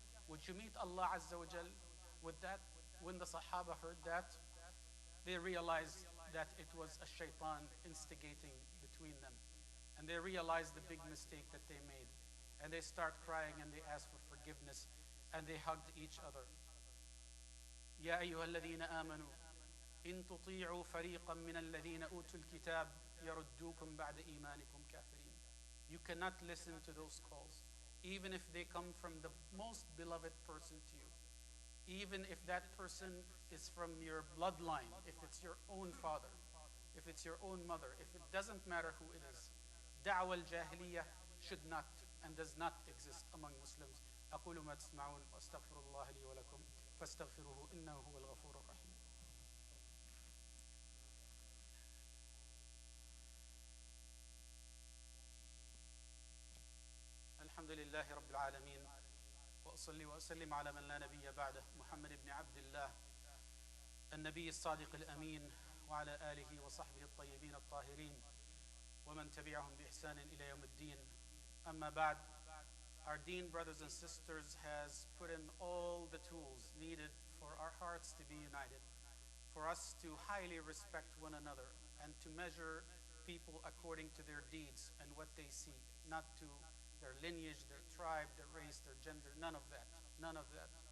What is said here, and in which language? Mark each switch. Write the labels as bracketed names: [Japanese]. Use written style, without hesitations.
[English] Would you meet Allah Azza wa Jal with that? When the Sahaba heard that, they realized that it was a shaitan instigating between them. And they realized the big mistake that they made. And they start crying and they ask for forgiveness. And they hugged each other. [Arabic] يا أيها الذين آمنوا إن تطيعوا فريقا من الذين أوتوا الكتاب يردوكم بعد إيمانكم كافرين. [English] You cannot listen to those calls, even if they come from the most beloved person to you. Even if that person is from your bloodline, if it's your own father, if it's your own mother, if it doesn't matter who it is. Da'wa al-jahiliyyah should not and does not exist among Muslims. [Arabic] أقول ما تسمعون وأستغفر الله لي ولكم فاستغفروه إنه هو الغفور الرحيم. الحمد لله رب العالمين، وأصلي وأسلم على من لا نبي بعده، محمد بن عبد الله النبي الصادق الأمين، وعلى آله وصحبه الطيبين الطاهرين ومن تبعهم بإحسان إلى يوم الدين. أما بعد, [English] our Deen brothers and sisters has put in all the tools needed for our hearts to be united, for us to highly respect one another and to measure people according to their deeds and what they see, not to their lineage, their tribe, their race, their gender, none of that, none of that.